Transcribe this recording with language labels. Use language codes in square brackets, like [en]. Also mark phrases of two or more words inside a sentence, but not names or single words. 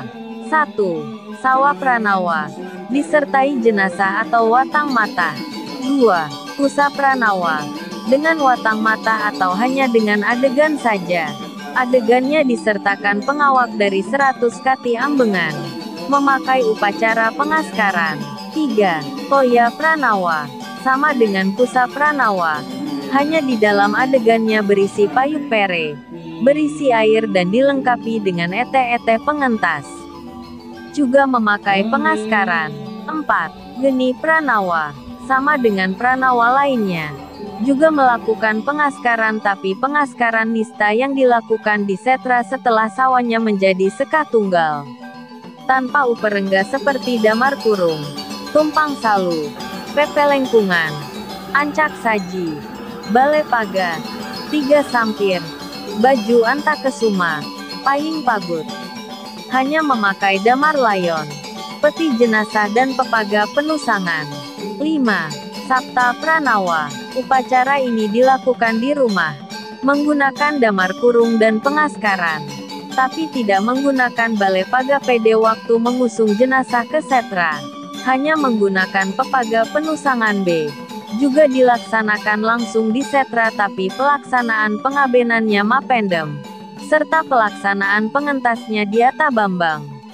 [id] 1. Sawa pranawa. Disertai jenazah atau watang mata. 2. Pusa pranawa. Dengan watang mata atau hanya dengan adegan saja. Adegannya disertakan pengawak dari 100 kati ambengan. Memakai upacara pengaskaran. 3. Toya pranawa. Sama dengan pusa pranawa. Hanya di dalam adegannya berisi payuk pere, berisi air dan dilengkapi dengan ete-ete pengentas. Juga memakai pengaskaran. 4. Geni pranawa. Sama dengan pranawa lainnya. Juga melakukan pengaskaran tapi pengaskaran nista yang dilakukan di setra setelah sawanya menjadi sekah tunggal. Tanpa uperengga seperti damar kurung, tumpang salu, pepelengkungan, ancak saji, bale paga, 3 sampir, baju antakesuma, paying pagut. Hanya memakai damar layon, peti jenazah dan pepaga penusangan. 5. Sapta pranawa. Upacara ini dilakukan di rumah, menggunakan damar kurung dan pengaskaran, tapi tidak menggunakan bale paga pada waktu mengusung jenazah ke setra. Hanya menggunakan pepaga penusangan B. Juga dilaksanakan langsung di setra tapi pelaksanaan pengabenannya mapendem, serta pelaksanaan pengentasnya di Atabambang.